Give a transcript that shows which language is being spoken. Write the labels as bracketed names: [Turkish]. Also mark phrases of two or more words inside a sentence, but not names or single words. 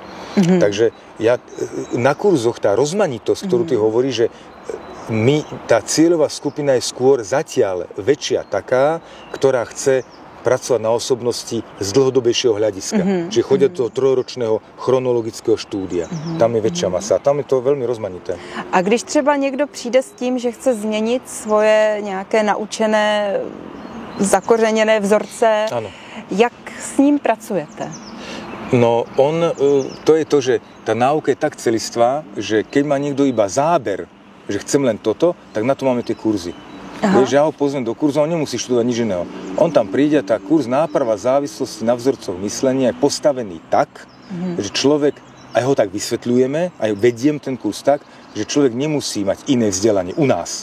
[Slovak] Takže na kurzoch tá rozmanitosť, ktorú ty hovoríš, že tá cieľová skupina je skôr zatiaľ väčšia taká, ktorá chce pracovať na osobnosti z dlhodobejšieho hľadiska. Čiže chodia do toho trojročného chronologického štúdia. Tam je väčšia masa. Tam je to veľmi rozmanité. [Czech] A když třeba někdo přijde s tím, že chce změnit svoje nějaké naučené, zakořeněné vzorce, ano. Jak s ním pracujete? No, to je to, [Slovak] že tá náuka je tak celistvá, že keď má niekto iba záber, že chcem len toto, tak na to máme tie kurzy. Vieš, ja ho pozvem do kurzu, on nemusí študovať nič iného. On tam príde a tá kurz náprava závislosti na vzorcoch myslenia je postavený tak, že človek, aj ho tak vysvetľujeme, aj vediem ten kurz tak, že človek nemusí mať iné vzdelanie u nás.